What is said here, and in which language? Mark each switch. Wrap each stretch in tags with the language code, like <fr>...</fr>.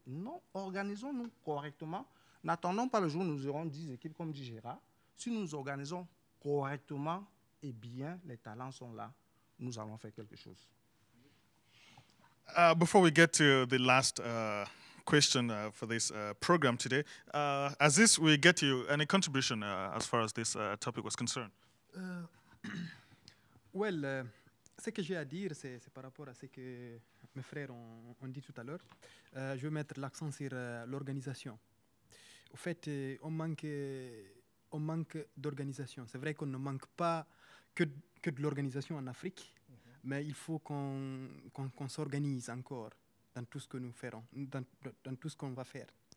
<fr>Non, organisons-nous correctement. N'attendons pas le jour où nous aurons 10 équipes, comme dit Gérard. Si nous nous organisons correctement, eh bien, les talents sont là. Nous allons faire quelque chose.</fr> <en>Before we get to the last question for this program today, Aziz, we get you any contribution as far as this topic was concerned?</en> <fr>Ce que j'ai à dire, c'est par rapport à ce que mes frères ont dit tout à l'heure. Je vais mettre l'accent sur l'organisation. Au fait, on manque d'organisation. C'est vrai qu'on ne manque pas que de l'organisation en Afrique, mais il faut qu'on s'organise encore dans tout ce que nous ferons, dans tout ce qu'on va faire.</fr>